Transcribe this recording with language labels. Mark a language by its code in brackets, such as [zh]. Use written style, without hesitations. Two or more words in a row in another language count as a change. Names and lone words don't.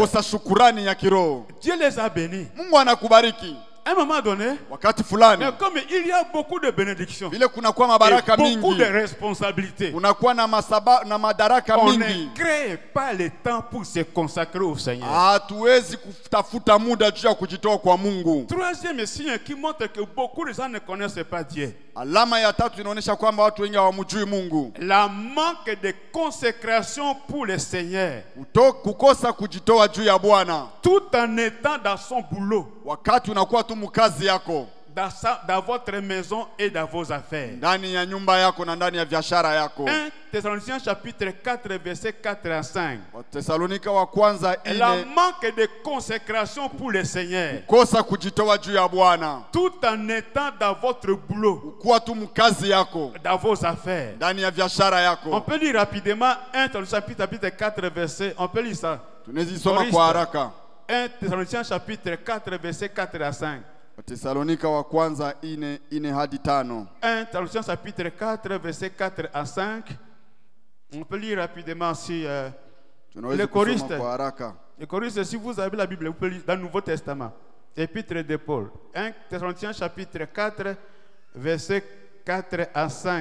[sw] Kosa shukurani ya kiroho. [fr] Dieu les a bénis. [sw] Mungu anakubariki [fr] À un moment donné, [sw] wakati fulani. [fr] mais comme il y a beaucoup de bénédictions [sw] Vile kunakuwa [fr] et [sw] mabaraka [fr] beaucoup de [sw] mingi, [fr] responsabilités, [sw] kunakuwa na madaraka [fr] on ne [sw] mingi. [fr] crée pas le temps pour se consacrer au Seigneur. [sw] Hatuwezi kutafuta muda juu ya kujitoa kwa Mungu. [fr] Troisième signe qui montre que beaucoup de gens ne connaissent pas Dieu. [sw] Alama ya tatu inaonyesha kwamba watu wengi hawamjui Mungu. [fr] La manque de consécration pour le Seigneur. [sw] Kukosa kujitoa juu ya Bwana. [fr] Tout en étant dans son boulot, [sw] Wakati unakuwa tu mkazi yako, [fr] dans votre maison et dans vos affaires. [sw] ndani ya nyumba yako na ndani ya biashara yako. [fr] 1 Thessaloniciens chapitre 4 verset 4 à 5. [sw] Thessalonika wa kwanza [fr] La 4, manque de consécration pour le Seigneur. [sw] kosa kujitoa juu ya Bwana. [fr] Tout en étant dans votre boulot, [sw] Kuwa tu mkazi yako, [fr] dans vos affaires. [sw] ndani ya biashara [fr] On [sw] yako. [fr] peut lire rapidement 1 Thessaloniciens chapitre 4 verset. On peut lire ça. [sw] Tunazisoma Korista. kwa haraka. [fr] 1 Thessaloniciens chapitre 4 verset 4 à 5. [sw] Thessalonika wa kwanza 4 hadi 5. [fr] 1 Thessaloniciens chapitre 4 verset 4 à 5. On peut lire rapidement si [sw] Tunaweza [fr] Le [sw] kusoma Koriste. kwa haraka. [fr] les choristes, si vous avez la Bible, vous pouvez lire dans le Nouveau Testament. Épître de Paul. 1 Thessaloniciens chapitre 4 verset 4 à 5.